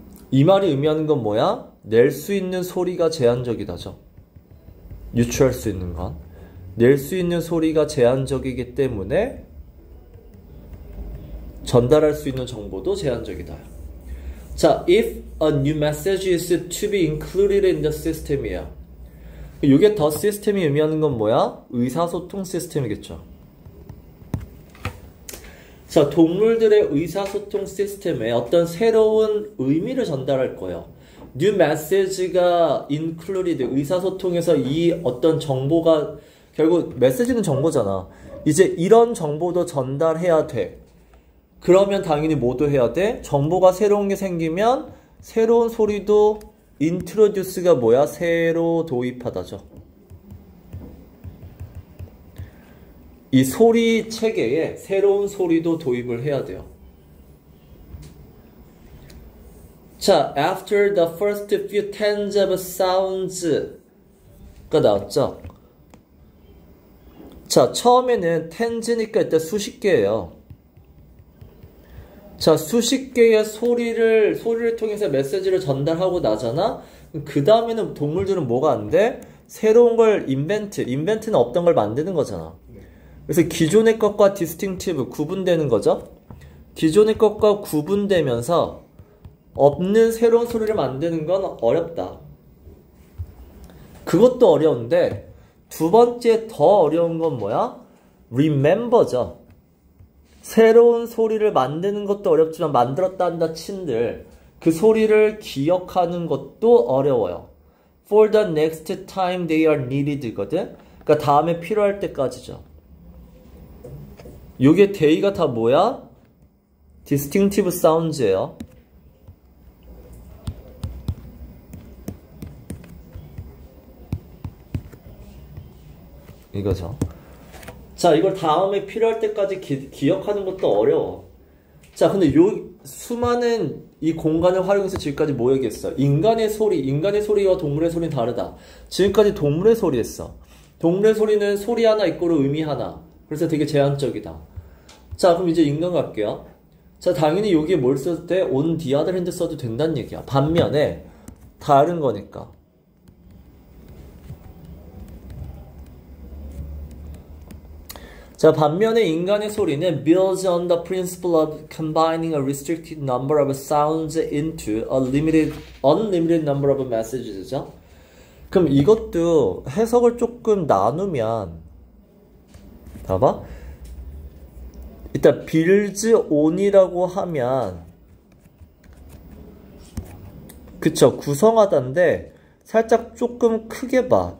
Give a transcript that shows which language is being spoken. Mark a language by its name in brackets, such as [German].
[Korean] 이 말이 의미하는 건 뭐야? 낼 수 있는 소리가 제한적이다죠. 유추할 수 있는 건. 낼 수 있는 소리가 제한적이기 때문에 전달할 수 있는 정보도 제한적이다. [English] 자, if a new message is to be included in the system이에요. [Korean] 이게 더 시스템이 의미하는 건 뭐야? 의사소통 시스템이겠죠. 자, 동물들의 의사소통 시스템에 어떤 새로운 의미를 전달할 거예요. new message가 included, 의사소통에서 이 어떤 정보가, 결국 메시지는 정보잖아. 이제 이런 정보도 전달해야 돼. 그러면 당연히 뭐도 해야 돼? 정보가 새로운 게 생기면 새로운 소리도 introduce가 뭐야? 새로 도입하다죠. 이 소리 체계에 새로운 소리도 도입을 해야 돼요. [English] 자, after the first few tens of sounds가 나왔죠. [Korean] 자, 처음에는 tens니까 일단 수십 개예요. 자, 수십 개의 소리를 통해서 메시지를 전달하고 나잖아? 그 다음에는 동물들은 뭐가 안 돼? 새로운 걸 인벤트는 없던 걸 만드는 거잖아. 그래서 기존의 것과 distinctive, 구분되는 거죠. 기존의 것과 구분되면서 없는 새로운 소리를 만드는 건 어렵다. 그것도 어려운데 두 번째 더 어려운 건 뭐야? remember죠. 새로운 소리를 만드는 것도 어렵지만 만들었다 한다 친들 그 소리를 기억하는 것도 어려워요. [English] For the next time they are needed 거든. [Korean] 그러니까 다음에 필요할 때까지죠. 요게 day가 다 뭐야? [English] distinctive sounds예요. [Korean] 이거죠. 자, 이걸 다음에 필요할 때까지 기억하는 것도 어려워. 자, 근데 요 수많은 이 공간을 활용해서 지금까지 뭐 얘기했어? 인간의 소리와 동물의 소리는 다르다. 지금까지 동물의 소리 했어. 동물의 소리는 소리 하나 이꼬르 의미 하나. 그래서 되게 제한적이다. 자, 그럼 이제 인간 갈게요. 자, 당연히 여기에 뭘 썼을 때 [English] on the other hand [Korean] 써도 된다는 얘기야. 반면에 다른 거니까. 자, 반면에 인간의 소리는 [English] builds on the principle of combining a restricted number of sounds into a unlimited number of messages죠. [Korean] 그럼 이것도 해석을 조금 나누면 봐봐. 일단 builds on이라고 하면 그쵸, 구성하다인데 살짝 조금 크게 봐.